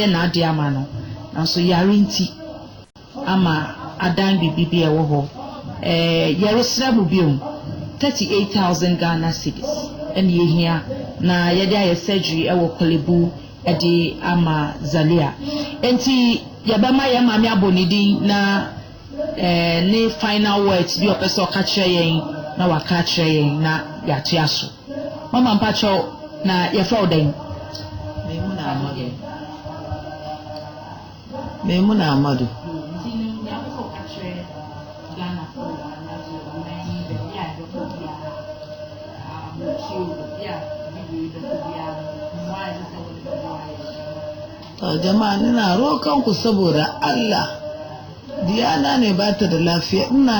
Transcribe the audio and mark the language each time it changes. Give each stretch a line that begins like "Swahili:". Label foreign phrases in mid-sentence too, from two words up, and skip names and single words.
Akan: na ade ama no nanso yare nti ama adan bibi e wo ho yeresra mu biom 38,000 Ghana cedis ene yehia na yede aye surgery e wo Kolebu edi ama Zalia enti yabama ya mami abonidi na ne
English: final words
Akan: bi opeso ka kire yen na waka kire yen na yatu aso mama mpacho na yefa odan
Hausa: Maimuna Amadu jama'a ina roƙon ku saboda Allah Diana ne ba ta da lafiya ina